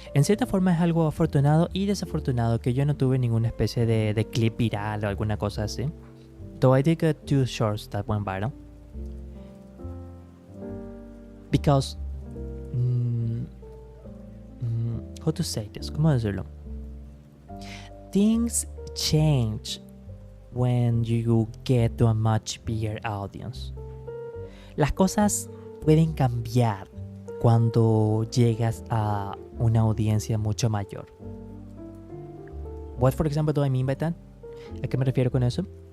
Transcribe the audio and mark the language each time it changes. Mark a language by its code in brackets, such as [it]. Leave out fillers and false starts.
[es] En cierta forma es algo afortunado y desafortunado que yo no tuve ninguna especie de clip viral o alguna cosa así. [en] Though I did get 2 shorts that went viral. Because how to say this? [es] ¿Cómo decirlo? [en] Things change when you get to a much bigger audience. [es] Las cosas pueden cambiar cuando llegas a una audiencia mucho mayor. [en] What, for example, do I mean by that? [es] ¿A qué me refiero con eso?